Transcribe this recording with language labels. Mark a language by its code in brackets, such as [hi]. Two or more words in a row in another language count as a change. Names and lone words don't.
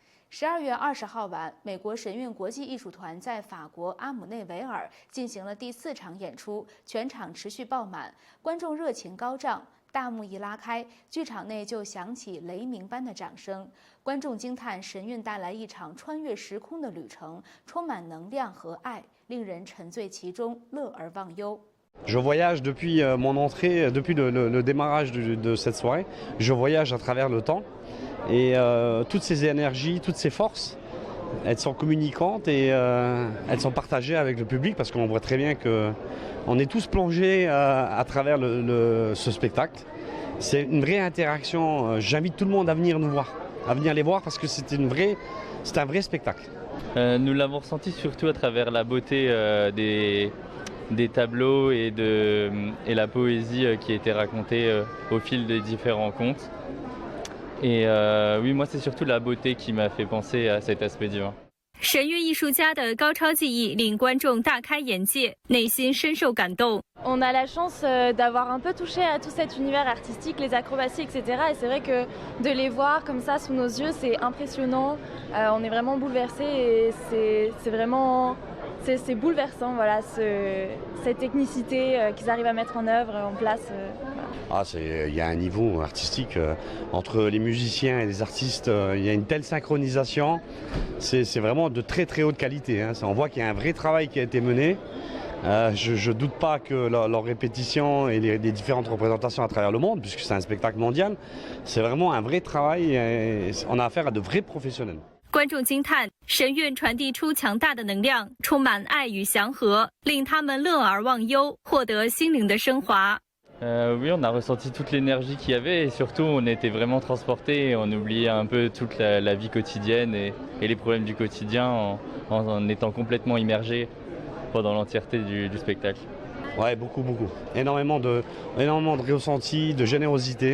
[zh] 12月20号晚，美国神韵国际艺术团在法国阿姆内维尔进行了第4场演出，全场持续爆满，观众热情高涨。大幕一拉开，剧场内就响起雷鸣般的掌声，观众惊叹神韵带来一场穿越时空的旅程，充满能量和爱，令人沉醉其中，乐而忘忧。 [fr] Je voyage depuis mon entrée, depuis le démarrage de cette soirée. Je voyage à travers le temps et toutes ces énergies, toutes ces forces, elles sont communicantes et elles sont partagées avec le public parce qu'on voit très bien qu'on est tous plongés à travers ce spectacle. C'est une vraie interaction. J'invite tout le monde à venir nous voir, à venir les voir parce que c'est un vrai spectacle. Nous l'avons ressenti surtout à travers la beauté des tableaux et la poésie qui a été racontée au fil des différents contes. Et oui, moi c'est surtout la beauté qui m'a fait penser à cet aspect divin. [zh] 神韵艺术家的高超技艺令观众大开眼界，内心深受感动。 [fr] On a la chance d'avoir un peu touché à tout cet univers artistique, les acrobaties, etc. Et c'est vrai que de les voir comme ça sous nos yeux, c'est impressionnant. On est vraiment bouleversés et c'est vraiment c'est bouleversant, voilà, cette technicité qu'ils arrivent à mettre en œuvre, en place. Ah, il y a un niveau artistique entre les musiciens et les artistes, il y a une telle synchronisation, c'est vraiment de très très haute qualité. Hein. On voit qu'il y a un vrai travail qui a été mené. Je ne doute pas que leur répétition et les différentes représentations à travers le monde, puisque c'est un spectacle mondial, c'est vraiment un vrai travail et on a affaire à de vrais professionnels. [zh] 观众惊叹，神韵传递出强大的能量，充满爱与祥和，令他们乐而忘忧，获得心灵的升华。 [fr] Oui, on a ressenti toute l'énergie qu'il y avait et surtout on était vraiment transportés et on oubliait un peu toute la vie quotidienne et les problèmes du quotidien en étant complètement immergés pendant l'entièreté du spectacle. Ouais, beaucoup. Énormément de ressentis, de générosité.